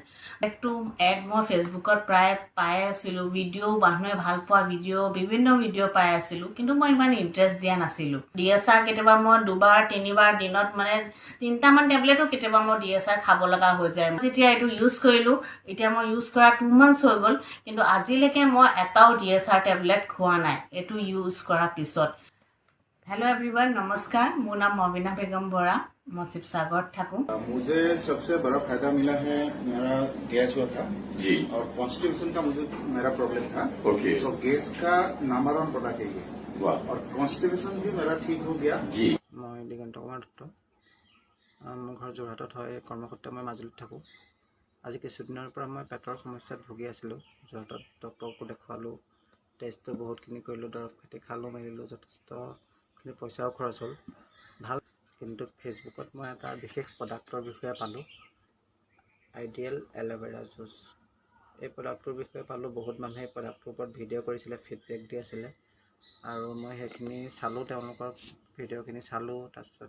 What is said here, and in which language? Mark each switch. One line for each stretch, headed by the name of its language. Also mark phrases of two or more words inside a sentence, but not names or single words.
Assamese: একটু এড মই ফেচবুকত প্ৰায় পাই আছিলোঁ ভিডিঅ' মানুহে ভাল পোৱা ভিডিঅ' বিভিন্ন ভিডিঅ' পাই আছিলোঁ কিন্তু মই ইমান ইণ্টাৰেষ্ট দিয়া নাছিলোঁ DSR কেতিয়াবা মই 2-3বাৰ দিনত মানে 3টামান টেবলেটো কেতিয়াবা মই DSR খাব লগা হৈ যায় যেতিয়া এইটো ইউজ কৰিলোঁ এতিয়া মই ইউজ কৰা 2 মান্থছ হৈ গ'ল কিন্তু আজিলৈকে মই এটাও DSR টেবলেট খোৱা নাই এইটো ইউজ কৰাৰ পিছত
Hindi: हेलो एवरीवन नमस्कार मेरा नाम मबिना बेगम बोरा मैं शिवसागर थाकूं। मुझे सबसे बड़ा फायदा मिला है मेरा गैस हुआ था जी और कॉन्स्टिपेशन का मुझे मेरा प्रॉब्लम था ओके सो गैस का नंबर 1 प्रोडक्ट है ये वाह और कॉन्स्टिपेशन भी मेरा ठीक हो गया जी
Assamese: মই দিগন্ত কুমাৰ দত্ত মোৰ ঘৰ যোৰহাটত হয় কৰ্মক্ষেত্ৰ মই মাজুলীত থাকোঁ আজি কিছুদিনৰ পৰা মই পেটৰ সমস্যাত ভুগি আছিলোঁ যোৰহাটত ডক্টৰকো দেখুৱালোঁ টেষ্টটো বহুতখিনি কৰিলোঁ দৰৱ পাতি খালোঁ মেলিলোঁ যথেষ্টখিনি পইচাও খৰচ হ'ল ভাল কিন্তু ফেচবুকত মই এটা বিশেষ প্ৰডাক্টৰ বিষয়ে পালোঁ আইডিয়েল এল'ভেৰা জুচ এই প্ৰডাক্টৰ বিষয়ে পালোঁ বহুত মানুহে এই প্ৰডাক্টৰ ওপৰত ভিডিঅ' কৰিছিলে ফিডবেক দি আছিলে আৰু মই সেইখিনি চালোঁ তেওঁলোকৰ ভিডিঅ'খিনি চালোঁ তাৰপিছত